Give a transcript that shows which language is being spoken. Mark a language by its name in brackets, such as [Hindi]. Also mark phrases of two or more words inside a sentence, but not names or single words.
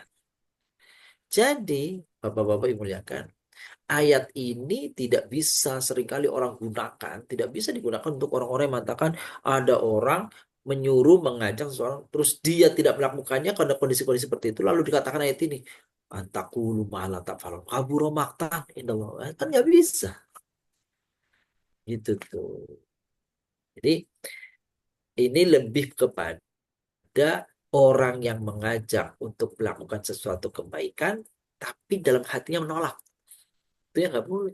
[Indonesian] Jadi, Bapak-bapak yang muliakan, ayat ini tidak bisa seringkali orang gunakan, tidak bisa digunakan untuk orang-orang yang mengatakan ada orang menyuruh mengajak seseorang terus dia tidak melakukannya karena kondisi-kondisi seperti itu lalu dikatakan ayat ini [Arabic] أن تقولوا ما لا تفعلون كبر مقتا عند الله. [Indonesian] Kan nggak bisa gitu tuh. Jadi ini lebih kepada orang yang mengajak untuk melakukan sesuatu kebaikan tapi dalam hatinya menolak, itu yang nggak boleh.